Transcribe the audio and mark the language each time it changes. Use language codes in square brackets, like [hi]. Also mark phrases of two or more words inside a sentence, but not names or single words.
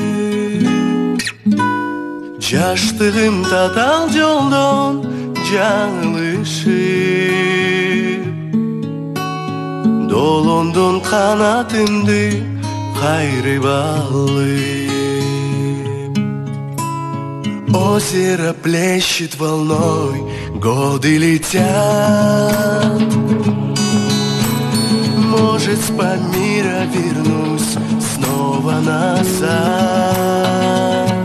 [ky] Жаштыгым татал жолдон жаңылышып, долондон канатымды кайрып алып. [ru] Озеро плещет волной, годы летят. Может, с Памира вернусь снова назад.